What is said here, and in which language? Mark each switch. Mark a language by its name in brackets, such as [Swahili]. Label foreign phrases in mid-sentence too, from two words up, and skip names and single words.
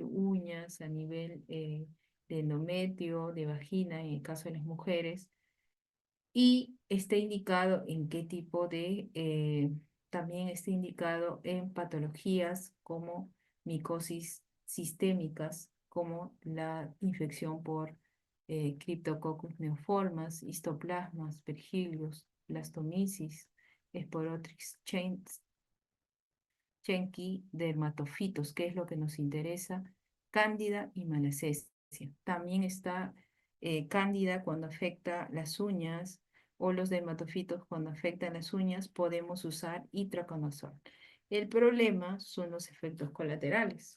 [Spanish] uñas, a nivel de endometrio, de vagina, en el caso de las mujeres y está indicado en qué tipo también está indicado en patologías como micosis sistémicas, como la infección por Cryptococcus neoformas, histoplasmas, pergilios, blastomisis, Sporotrix Chenki, dermatofitos, que es lo que nos interesa, cándida y malacesia. También está cándida cuando afecta las uñas o los dermatofitos cuando afectan las uñas, podemos usar itraconazol. El problema son los efectos colaterales.